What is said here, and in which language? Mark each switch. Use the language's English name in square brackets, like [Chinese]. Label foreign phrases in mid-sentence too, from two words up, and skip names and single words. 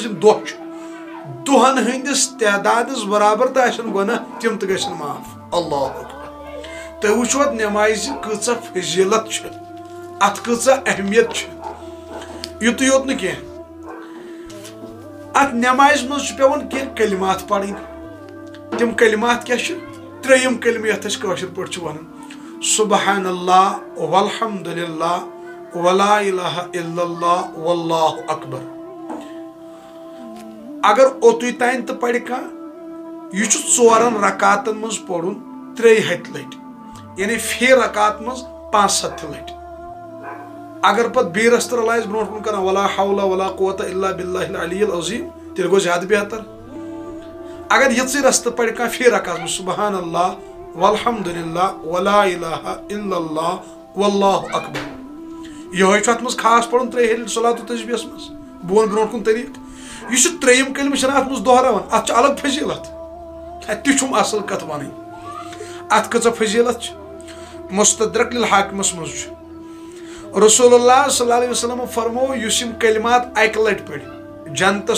[Kashmiri] یم دہن ہندس تعدادس برابر تاشن گناہ تم تہ گژھن معاف [Arabic] اللہ اکبر [Kashmiri] تہ وچھو نماز کۭژاہ فضیلت چھ ات کۭژاہ اہمیت چھ یُتُے یوت نہٕ کینٛہہ ات نماز مز پیوان کینٛہہ کلمات پڑھن تم کلمات کیا چھ تریم کلمہ یتھ أسۍ کٲشِر پٲٹھۍ چھِ ونان [Arabic] سبحان اللہ والحمد للہ ولا الہ الا اللہ واللہ اکبر [Kashmiri] اگر اوتُے تانۍ تہ پرِ کانٛہہ یہِ چھُ 4 رکاتن مز پرُن 3 ہتہِ لٹہِ یعنی فی رکات مز 500 لٹہِ اگر پتہٕ بیٚیہِ رستہٕ رلایس برونٛٹھ کُن کران [Arabic] ولا حول ولا قوة الا باللہ العلی العظیم [Kashmiri] تیٚلہِ گوٚو زیادٕ بہتر اگر یِژٕے رستہٕ پرِ کانٛہہ فی رکات مز [Arabic] سبحان اللہ والحمد للہ ولا الہ الا اللہ واللہ اکبر [Kashmiri] یہوے چھُ اتھ مز خاص پرُن 3 ہلہِ صلاتُ تسبیحس مز بہٕ ونہٕ برونٛٹھ کُن طریٖقہٕ یہ تریم کلمہ چھنہ ات مز دہراوان ات الگ فضیلت تہ چھم اصل کت ونٕنۍ ات کۭژاہ فضیلت چھ مستدرک للحاکمس مز رسول اللہ [Arabic] صلی اللہ علیہ وسلم [Kashmiri] فرمو یس یم کلمات اکہ لٹہِ پڑِ جنتس